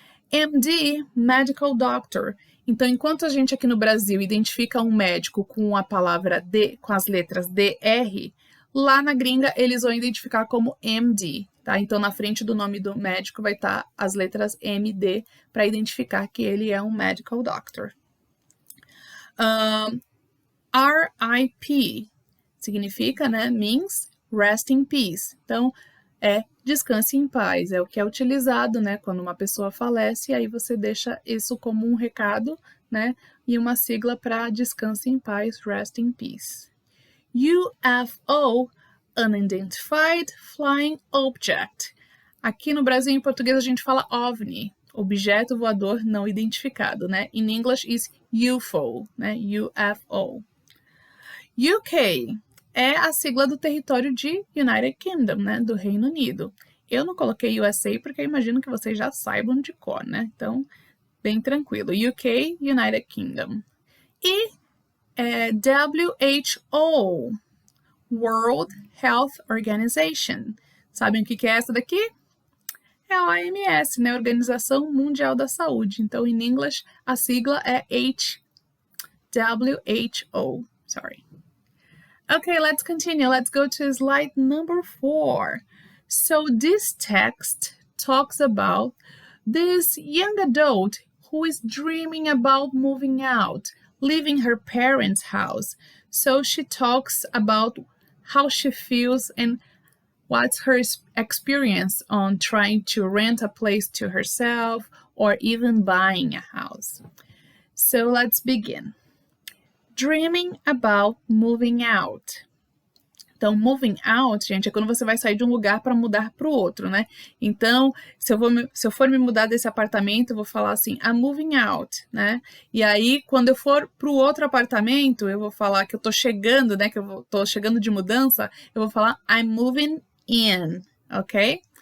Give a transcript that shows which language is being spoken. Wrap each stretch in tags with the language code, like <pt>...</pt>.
<pt>MD, Medical Doctor. Então, enquanto a gente aqui no Brasil identifica um médico com a palavra D, com as letras DR, lá na gringa eles vão identificar como MD, tá? Então, na frente do nome do médico vai estar as letras MD para identificar que ele é um Medical Doctor.</pt> <en>RIP</en> <pt>significa, né,</pt> <en>means rest in peace.</en> <pt>Então, descanse em paz, é o que é utilizado, né, quando uma pessoa falece, aí você deixa isso como um recado, né, e uma sigla para descanse em paz,</pt> <en>rest in peace. UFO, Unidentified Flying Object.</en> <pt>Aqui no Brasil, em português, a gente fala OVNI, objeto voador não identificado, né?</pt> <en>In English is UFO,</en> <pt>né?</pt> <en>UFO.</en> <pt>UK é a sigla do território de United Kingdom, né? Do Reino Unido. Eu não coloquei USA porque eu imagino que vocês já saibam de cor, né? Então, bem tranquilo. UK, United Kingdom.</pt> <en>E WHO, World Health Organization.</en> <pt>Sabem o que é essa daqui? É a OMS, né? Organização Mundial da Saúde. Então, em inglês, a sigla é WHO.</pt> <en>Sorry. Okay, let's continue. Let's go to slide number 4. So this text talks about this young adult who is dreaming about moving out, leaving her parents' house. So she talks about how she feels and what's her experience on trying to rent a place to herself or even buying a house. So let's begin. Dreaming about moving out.</en> <pt>Então, moving out, gente, é quando você vai sair de um lugar para mudar para o outro, né? Então, se eu for me mudar desse apartamento, eu vou falar assim,</pt> <en>I'm moving out,</en> <pt>né? E aí, quando eu for para o outro apartamento, eu vou falar que eu tô chegando, né? Que eu tô chegando de mudança, eu vou falar</pt> <en>I'm moving in,</en> <pt>ok?</pt>